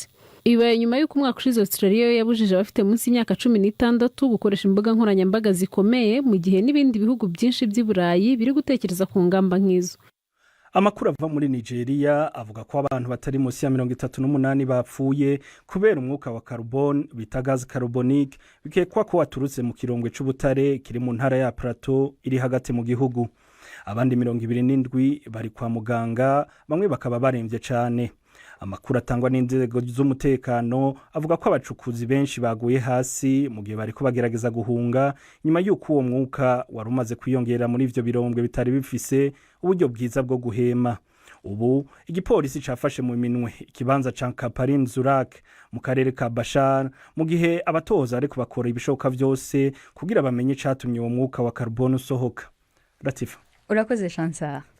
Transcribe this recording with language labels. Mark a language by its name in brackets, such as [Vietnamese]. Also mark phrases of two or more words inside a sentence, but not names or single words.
[Kinyarwanda] Ibaye nyuma y'uko umwaka ushize Australia yabujije abafite munsi y'imyaka 16 gukoresha imbuga nkoranyambaga zikomeye, mu gihe n'ibindi bihugu byinshi by'i Burayi biri gutekereza ku ngamba nk'izo. [Rundi] Amakuru ava muri Nigeria avuga ko abantu batari munsi ya 38 bapfuye kubera umwuka wa carbone bita gaz carbonique, bikekwa ko waturutse mu kirongwe c'ubutare kiri mu ntara ya Plateau iri hagati mu gihugu. Abandi 27 bari kwa muganga, bamwe bakaba baremvye cyane. Amakuru atangwa n'inzego z'umutekano avuga ko abacukuzi benshi baguye hasi mu gihe bariko bagerageza guhunga nyuma y'uko uwo mwuka wari umaze kwiyongera muri ivyo birombwe bitari bifise uburyo bwiza bwo guhema. Ubu igipolisi cafashe mu minwe ikibanza ca Kaparin Zurak mu karere ka Bashar, mu gihe abatoza ariko bakora ibishoboka byose kugira bamenye catumye uwo mwuka wa carbone usohoka. Latifa, urakoze Chansa.